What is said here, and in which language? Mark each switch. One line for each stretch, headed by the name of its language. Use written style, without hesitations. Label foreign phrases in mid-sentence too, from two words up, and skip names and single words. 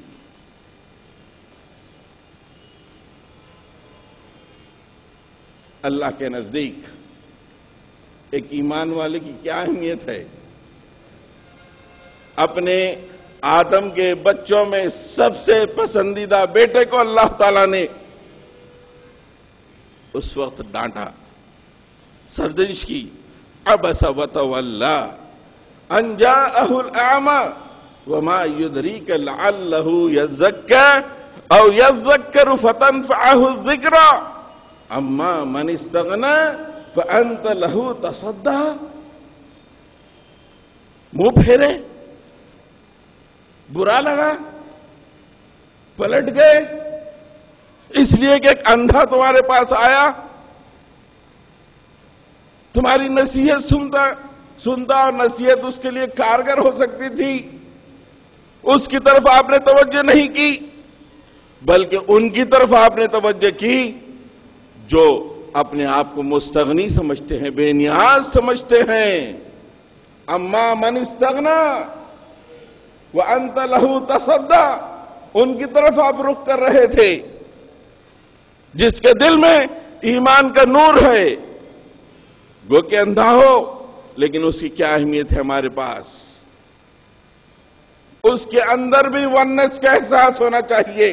Urdu: اللہ کے نزدیک ایک ایمان والے کی کیا اہمیت ہے؟ اپنے آدم کے بچوں میں سب سے پسندیدہ بیٹے کو اللہ تعالیٰ نے اس وقت ڈانٹا، سرزنش کی۔
Arabic: عبس وتولی ان جاءہ الاعمی وما يدریک لعلہ یزکی او یذکر فتنفعہ الذکری اما من استغنی فانت لہ تصدی۔
Urdu: منہ پھیرے، برا لگا، پلٹ گئے، اس لیے کہ ایک اندھا تمہارے پاس آیا، تمہاری نصیحت سنتا اور نصیحت اس کے لیے کارگر ہو سکتی تھی، اس کی طرف آپ نے توجہ نہیں کی، بلکہ ان کی طرف آپ نے توجہ کی جو اپنے آپ کو مستغنی سمجھتے ہیں، بے نیاز سمجھتے ہیں۔
Arabic: اما من استغنا وانت لہ تصدی،
Urdu: ان کی طرف آپ رخ کر رہے تھے جس کے دل میں ایمان کا نور ہے، گو کہ اندھا ہو لیکن اس کی کیا اہمیت ہے ہمارے پاس۔ اس کے اندر بھی ونس کا احساس ہونا چاہیے۔